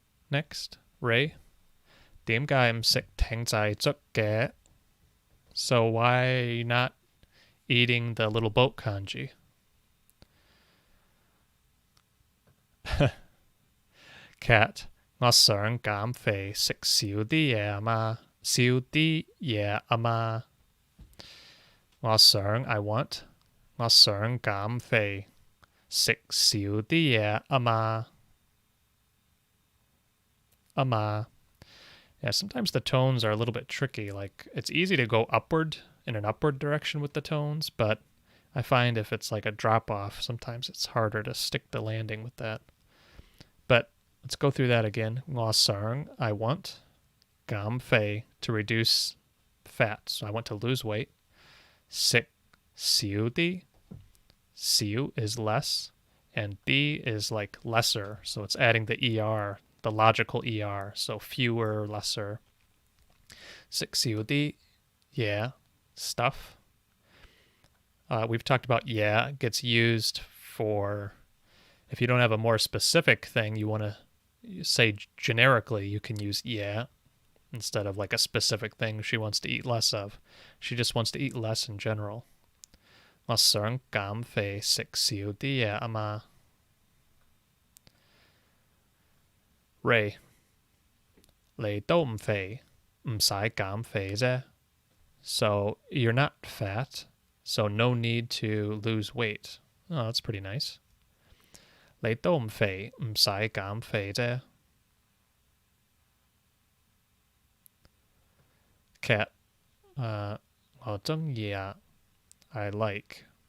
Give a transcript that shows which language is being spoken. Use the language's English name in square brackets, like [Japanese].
[Cantonese] Next, Ray. 點解唔食艇仔粥嘅? [English] So why not eating the little boat kanji? [Cantonese] Cat, 我想減肥食少啲嘢啊嘛，少啲嘢啊嘛。我想 [English] I want [Cantonese] 我想減肥食少啲嘢啊嘛。啊嘛。 [English] Yeah, sometimes the tones are a little bit tricky. Like, it's easy to go upward in an upward direction with the tones, but I find if it's like a drop off, sometimes it's harder to stick the landing with that. But let's go through that again. 我想 I want. 減肥 to reduce fat, so I want to lose weight. [Cantonese] 食少啲. [English] 少 is less, and D is like lesser, so it's adding the ER, the logical ER, so fewer, lesser. 食少啲, yeah, stuff. We've talked about yeah gets used for if you don't have a more specific thing you want to say generically, you can use yeah instead of like a specific thing she wants to eat less of. She just wants to eat less in general. [Cantonese] 我想減肥食少啲嘢啊嘛。 Ray, 你都唔肥，唔使減肥啫。 [English] So you're not fat, so no need to lose weight. Oh, that's pretty nice. [Cantonese] 你都唔肥，唔使減肥啫。 Cat, 我鍾意啊。 [English] I like.